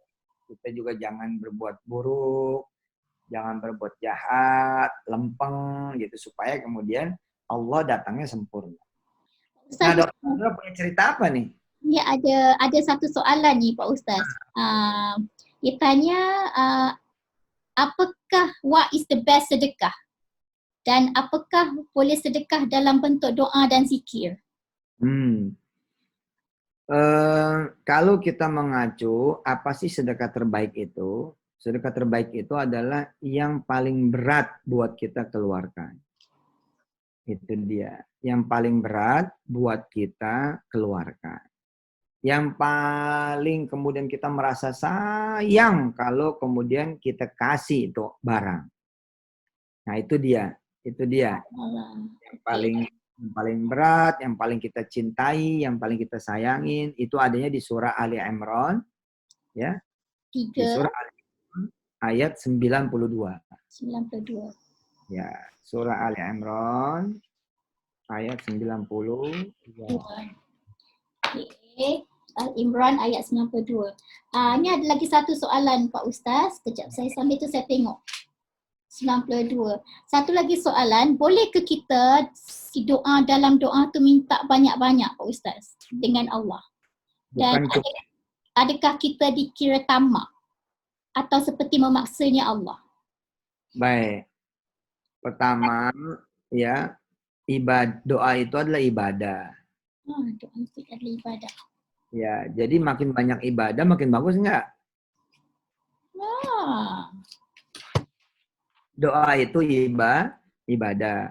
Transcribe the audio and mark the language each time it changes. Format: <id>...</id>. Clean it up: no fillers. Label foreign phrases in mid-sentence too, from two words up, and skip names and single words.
<id>Kita juga jangan berbuat buruk, jangan berbuat jahat, lempeng gitu supaya kemudian Allah datangnya sempurna. Nah, Dokter punya cerita apa nih?</id> <ms>Ya, ada satu soalan nih Pak Ustaz. Dia tanya, apakah</ms> <en>what is the best</en> <ms>sedekah? Dan apakah boleh sedekah dalam bentuk doa dan zikir?</ms> <id>Kalau kita mengacu, apa sih sedekah terbaik itu? Sedekah terbaik itu adalah yang paling berat buat kita keluarkan. Itu dia. Yang paling berat buat kita keluarkan. Yang paling kemudian kita merasa sayang kalau kemudian kita kasih itu barang. Nah, itu dia. Itu dia. Allah. Yang paling berat, yang paling kita cintai, yang paling kita sayangin itu adanya di surah Ali Imran, ya. Di 3, surah Ali Imran ayat 92. 92. Ya, surah Ali Imran ayat 92. Okay. Al-Imran ayat 92.</id> <ms>Ini ada lagi satu soalan Pak Ustaz. Sekejap saya sambil tu saya tengok. 92. Satu lagi soalan, boleh ke kita doa dalam doa tu minta banyak-banyak Pak Ustaz dengan Allah? Dan</ms> <id>Bukan cuma</id> <ms>adakah kita dikira tamak atau seperti memaksanya Allah?</ms> <id>baik. Pertama, ya, doa itu adalah ibadah. Doa itu adalah ibadah. Ya, jadi makin banyak ibadah makin bagus enggak? Doa itu ibadah.</id>